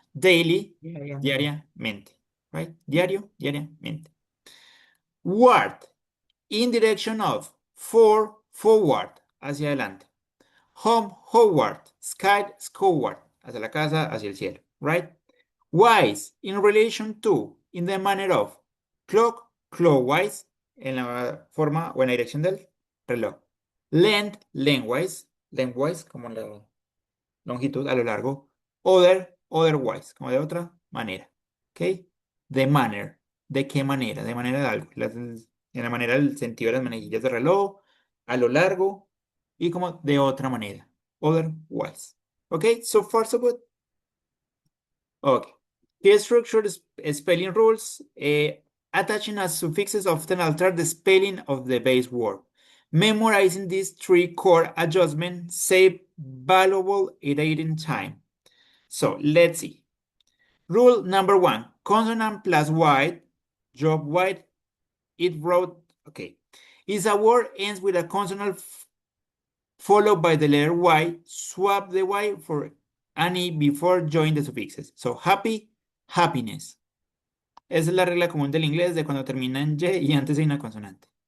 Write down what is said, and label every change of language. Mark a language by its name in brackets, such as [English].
[Spanish] Daily, diariamente. Right? Diario, diariamente. [English] Ward, in direction of. For, forward, hacia adelante. Home, homeward. [Spanish] Sky, skyward, hacia la casa, hacia el cielo. [English] Right? Wise, in relation to, in the manner of. [Spanish] Clock, clockwise, en la forma o en la dirección del reloj. Length, lengthwise, lengthwise, como la longitud, a lo largo. Other, otherwise, como de otra manera. ¿Ok? The manner, ¿de qué manera? De manera de algo. En la manera del sentido de las manejillas de reloj, a lo largo y como de otra manera. [English] Otherwise. ¿Ok? So far, so good. Okay. Key structure spelling rules. Attaching as suffixes often alter the spelling of the base word. Memorizing these three core adjustments save valuable editing time. So let's see. Rule number 1. Consonant plus white. Drop white. It wrote. Okay. If a word ends with a consonant followed by the letter Y, swap the Y for an E before joining the suffixes. So happy, happiness. [Spanish] Esa es la regla común del inglés de cuando termina en Y y antes hay una consonante.